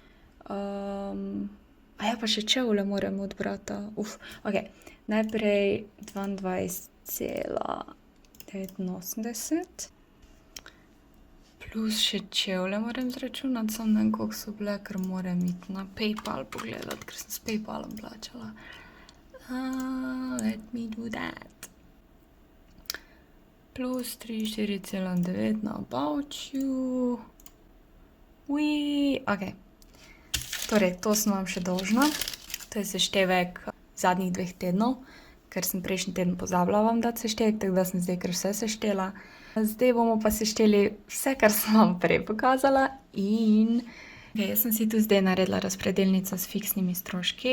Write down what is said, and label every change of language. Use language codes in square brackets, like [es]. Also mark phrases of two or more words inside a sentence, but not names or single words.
[sl] A ja, pa še čevlje moram od brata. Ok, najprej 22,89. Plus še čevlje moram zračunati, sam ne vem, koliko so bile, ker moram iti na PayPal pogledati, ker sem s PayPalom plačala. [en] Let me do that. Plus 43,9 na About You. [sl] Ok. Torej, to sem vam še dolžna. To je seštevek zadnjih 2 tednov, ker sem prejšnji teden pozabila vam dati seštevek, tako da sem zdaj kar vse seštela. Zdaj bomo pa sešteli vse, kar sem vam prej pokazala in jaz sem si tu zdaj naredila razpredelnico s fiksnimi stroški,